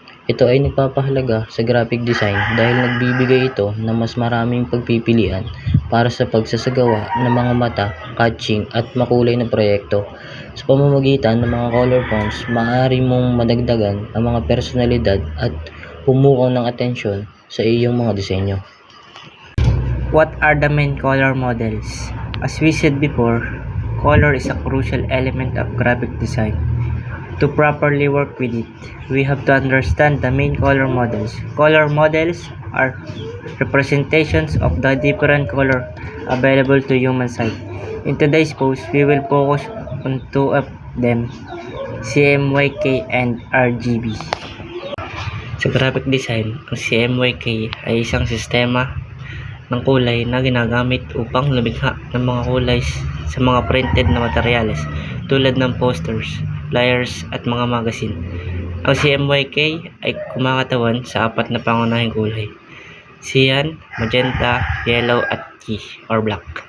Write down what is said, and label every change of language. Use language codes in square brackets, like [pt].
[tl] Ito ay nagpapahalaga sa graphic design dahil nagbibigay ito ng mas maraming pagpipilian para sa pagsasagawa ng mga mata-catching at makulay na proyekto. Sa pamamagitan ng mga color fonts, maaari mong madagdagan ang mga personalidad at pumukaw ng atensyon sa iyong mga disenyo. [en] What are the main color models? As we said before, color is a crucial element of graphic design. To properly work with it, we have to understand the main color models. Color models are representations of the different color available to human sight. In today's post, we will focus on two of them, CMYK and RGB. [tl] Sa graphic design, ang CMYK ay isang sistema ng kulay na ginagamit upang lumikha ng mga kulay sa mga printed na materyales tulad ng posters, flyers at mga magazine. Ang CMYK ay kumakatawan sa apat na pangunahing kulay: cyan, magenta, yellow at key or black.